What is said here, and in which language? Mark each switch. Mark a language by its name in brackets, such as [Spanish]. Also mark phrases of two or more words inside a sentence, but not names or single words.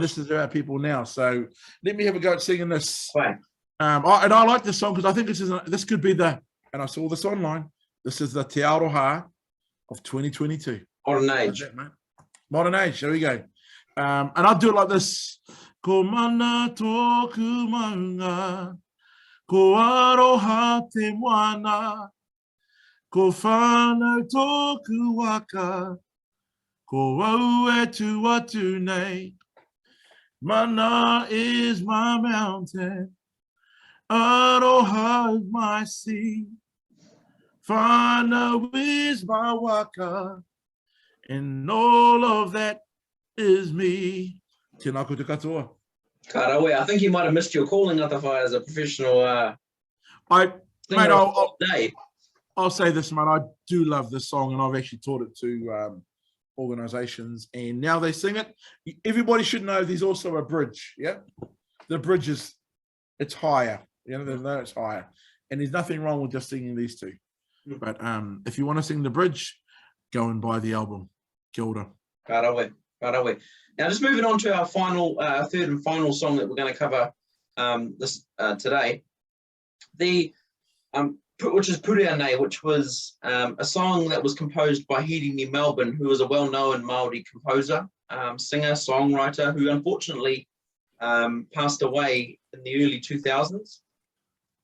[English] This is about people now. So let me have a go at singing this. Right. I like this song because I think this could be and I saw this online, this is the Te Aroha of 2022. Modern age. Modern age, there we go. And I'll do it like this. [Māori] Ko mana tōku maunga, ko aroha te moana, ko whānau tōku waka, ko au e tuatu nei. [English] Mana is my mountain, aroha is my sea, whānau is my waka, and all of that is me. [Māori] Tēnā koutou katoa. [English] Karawe, I think you might have missed your calling, Atawhai, as a professional I'll say this, mate, I do love this song, and I've actually taught it to organizations, and now they sing it. Everybody should know there's also a bridge, yeah? The bridge it's higher, it's higher. And there's nothing wrong with just singing these two. But if you want to sing the bridge, go and buy the album. [Māori] Kia ora. Karawe. [English] Now, just moving on to our final, third and final song that we're going to cover today, which is Purea Nei, which was a song that was composed by Hirini Melbourne, who was a well-known Māori composer, singer, songwriter, who unfortunately passed away in the early 2000s.